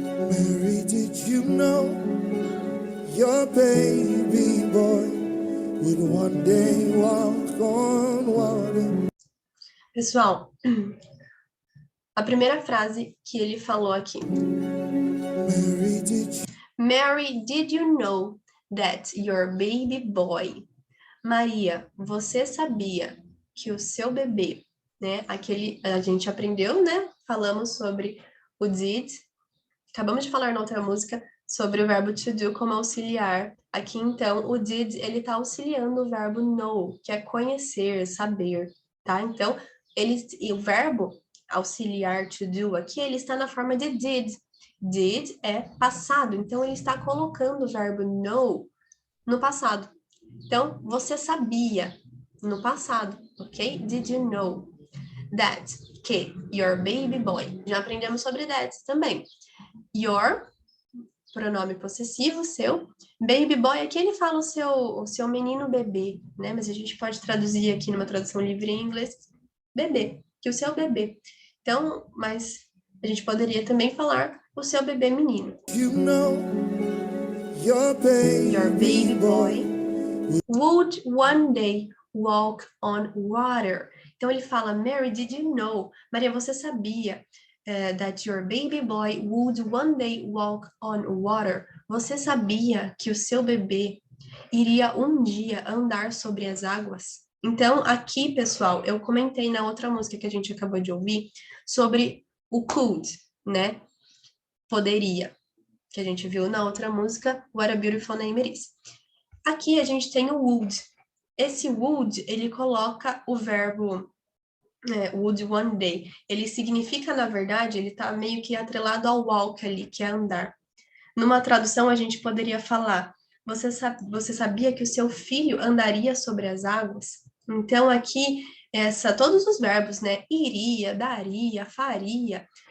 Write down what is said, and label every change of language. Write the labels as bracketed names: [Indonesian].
[English] Mary, did you know your baby boy would one day walk on water? [Portuguese] Pessoal, a primeira frase que ele falou aqui. [English] Mary, did you know that your baby boy? [Portuguese] Maria, você sabia que o seu bebê, né? Aquele, a gente aprendeu, né? Falamos sobre o did. Acabamos de falar na outra música sobre o verbo to do como auxiliar. Aqui, então, o did, ele tá auxiliando o verbo know, que é conhecer, saber, tá? Então, o verbo auxiliar to do aqui, ele está na forma de did. Did é passado, então ele está colocando o verbo know no passado. Então, você sabia no passado, ok? [English] Did you know that? Que your baby boy. [Portuguese] Já aprendemos sobre that também. Your, pronome possessivo, seu. Baby boy, aqui ele fala o seu menino bebê, né? Mas a gente pode traduzir aqui numa tradução livre em inglês, bebê, que o seu bebê. Então, mas a gente poderia também falar o seu bebê menino. [English] You know Your Your baby baby boy boy. would one day walk on water. [Portuguese] Então ele fala, [English] Mary, did you know? [Portuguese] Maria, você sabia [English] that your baby boy would one day walk on water? [Portuguese] Você sabia que o seu bebê iria um dia andar sobre as águas? Então, aqui, pessoal, eu comentei na outra música que a gente acabou de ouvir sobre o could, né? Poderia, que a gente viu na outra música, What a Beautiful Name It Is. Aqui a gente tem o would. Esse would, ele coloca o verbo [English] would one day. [Portuguese] Ele significa, na verdade, ele está meio que atrelado ao walk ali, que é andar. Numa tradução, a gente poderia falar, você sabia que o seu filho andaria sobre as águas? Então, aqui, todos os verbos, né? Iria, daria, faria.